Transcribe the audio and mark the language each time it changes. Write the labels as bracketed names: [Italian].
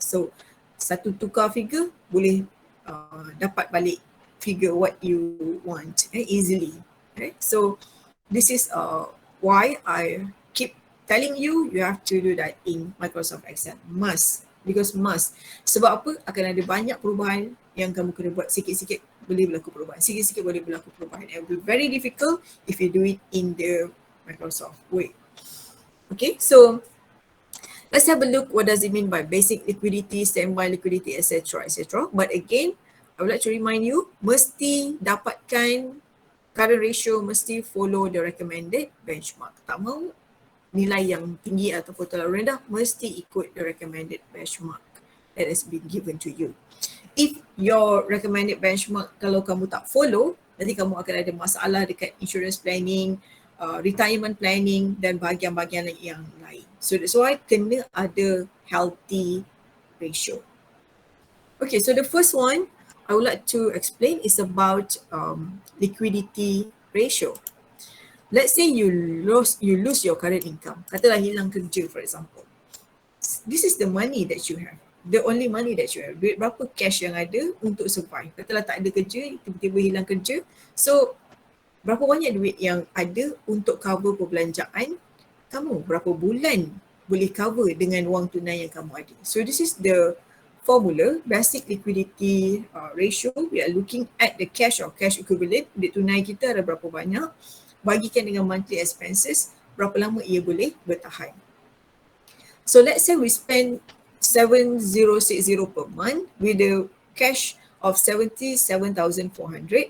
[Malay] So satu tukar figure boleh dapat balik figure [English] what you want easily. So this is why I keep telling you, you have to do that in Microsoft Excel. Must. Because must. [Malay] Sebab apa? Akan ada banyak perubahan yang kamu kena buat. Sikit-sikit boleh berlaku perubahan. Sikit-sikit boleh berlaku perubahan. [English] It will be very difficult if you do it in the Microsoft way. Okay, so let's have a look what does it mean by basic liquidity, standby liquidity, etc. etc. But again, I would like to remind you, [Malay] mesti dapatkan current ratio, mesti follow [English] the recommended benchmark. [Malay] Tak mahu nilai yang tinggi ataupun terlalu rendah, mesti ikut [English] the recommended benchmark that has been given to you. If your recommended benchmark, [Malay] kalau kamu tak follow, nanti kamu akan ada masalah dekat insurance planning, retirement planning dan bahagian-bahagian yang lain. [English] So that's why [Malay] kena ada [English] healthy ratio. Okay, so the first one I would like to explain is about liquidity ratio. Let's say you lose your current income. [Malay] Katalah hilang kerja, [English] for example. This is the money that you have. The only money that you have. [Malay] Duit berapa cash yang ada untuk survive. Katalah tak ada kerja, tiba-tiba hilang kerja. So, berapa banyak duit yang ada untuk cover perbelanjaan kamu? Berapa bulan boleh cover dengan wang tunai yang kamu ada? [English] So, this is the formula, basic liquidity ratio. We are looking at the cash or cash equivalent. [Malay] Duit tunai kita ada berapa banyak. Bagikan dengan monthly expenses, berapa lama ia boleh bertahan. [English] So let's say we spend 7,060 per month with the cash of 77,400.